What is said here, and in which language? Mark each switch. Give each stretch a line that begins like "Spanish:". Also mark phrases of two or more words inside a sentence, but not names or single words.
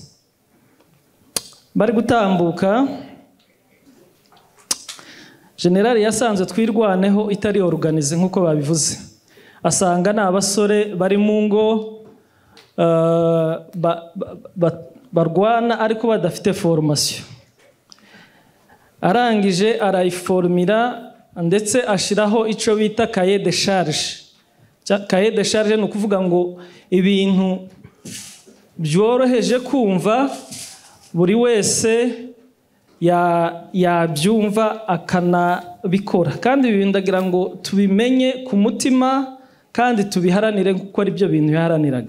Kinyarwanda: Bari gutambuka, generali yasanze twirwaneho itari organize nkuko babivuze. Asanga na abasore bari mu ngo barwana ariko badafite formation. Arangije arayiformira ndetse ashiraho ico bita
French: cahier de charge. Cahier de charge
Kinyarwanda: ni ukuvuga ngo ibintu byoroheje kumva buri wese yabyumva akanabikora, kandi ibi ndagira ngo tubimenye ku mutima kandi tubiharanire kuko ari byo bintu yaharaniraga.